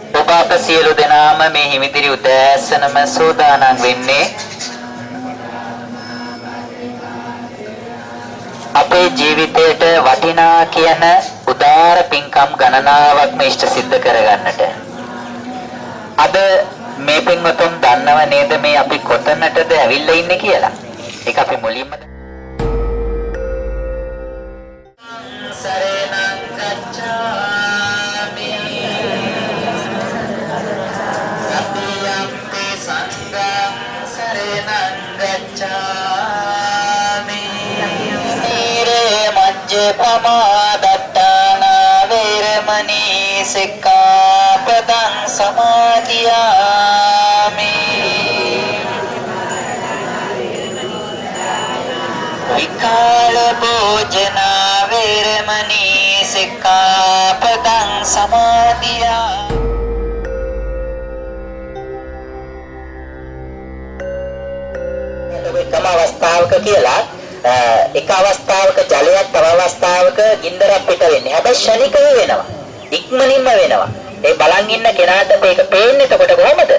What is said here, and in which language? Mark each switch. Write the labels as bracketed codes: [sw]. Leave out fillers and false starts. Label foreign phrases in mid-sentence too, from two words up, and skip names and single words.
[si] අප සියලු දෙනාම මේ හිමිදිරි උදෑසනම සූදානම් වෙන්නේ අපේ ජීවිතයට වටිනා කියන උදාර පින්කම් ගණනාවක් මේෂ්ඨ සිද්ධ කරගන්නට. අද මේ පින්වතුන් දන්නව නේද මේ අපි කොතනටද ඇවිල්ලා ඉන්නේ කියලා? ඒක අපි මුලින්ම [pi] සරණං ගච්ඡාමි සතියම්පි සංඝං සරණං ගච්ඡාමි නීරේ මජ්ජේ පමාදට්ඨාන වේරමණී සික්ඛාපදං සමාදියාමි විකාල භෝජනා වේරමණී සික්ඛාපදං සමාදියාමි [si] එකම අවස්ථාවක කියලා එක අවස්ථාවක ජලයක් තව අවස්ථාවක ගින්දරක් පිට වෙන්නේ. හැබැයි ශනිකව වෙනවා. ඉක්මනින්ම වෙනවා. ඒ බලන් ඉන්න කෙනාට මේක පේන්නේ එතකොට කොහමද?